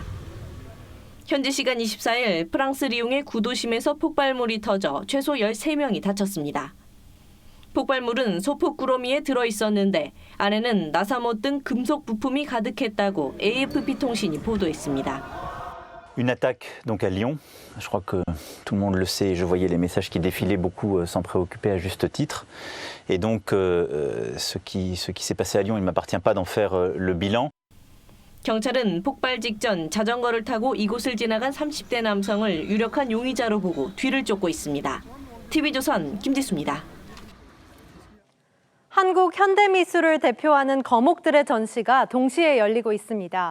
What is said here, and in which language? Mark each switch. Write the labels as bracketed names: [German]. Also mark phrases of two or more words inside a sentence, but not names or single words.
[Korean] 현지 시간 24일 프랑스 리옹의 구도심에서 폭발물이 터져 최소 13명이 다쳤습니다. 폭발물은 소폭 구러미에 들어있었는데 안에는 나사못 등 금속 부품이 가득했다고 AFP 통신이 보도했습니다. [French] Une attaque donc à Lyon. Je crois que tout le monde le sait. Je voyais les messages qui défilaient, beaucoup s'en préoccupaient à juste titre. Et donc, ce qui s'est passé à Lyon, il ne m'appartient pas d'en faire le bilan. [Korean] 경찰은 폭발 직전 자전거를 타고 이곳을 지나간 30대 남성을 유력한 용의자로 보고 뒤를 쫓고 있습니다. TV조선 김지수입니다. 한국 현대미술을 대표하는 거목들의 전시가 동시에 열리고 있습니다.